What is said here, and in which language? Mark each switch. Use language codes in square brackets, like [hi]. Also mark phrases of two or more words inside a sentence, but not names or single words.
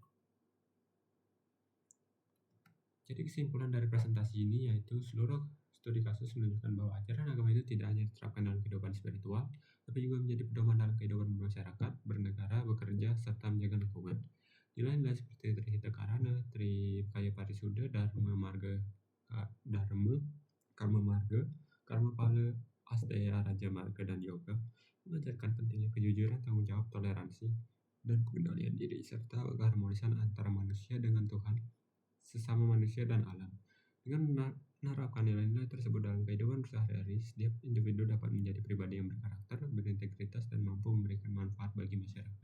[id] Jadi kesimpulan dari presentasi ini yaitu seluruh studi kasus menunjukkan bahwa ajaran agama itu tidak hanya diterapkan dalam kehidupan spiritual, tapi juga menjadi pedoman dalam kehidupan masyarakat, bernegara, bekerja, serta menjaga lingkungan. Nilai-nilai seperti Trihita Karana, Trikaya Parisuda, Dharma Marga, Dharma, Karma Marga, Karma Pala, Asteya Raja Marga, dan Yoga mengajarkan pentingnya kejujuran, tanggung jawab, toleransi, dan pengendalian diri, serta keharmonisan antara manusia dengan Tuhan, sesama manusia, dan alam. Dengan menerapkan nilai-nilai tersebut dalam kehidupan sehari-hari, setiap individu dapat menjadi pribadi yang berkarakter, berintegritas, dan mampu memberikan manfaat bagi masyarakat.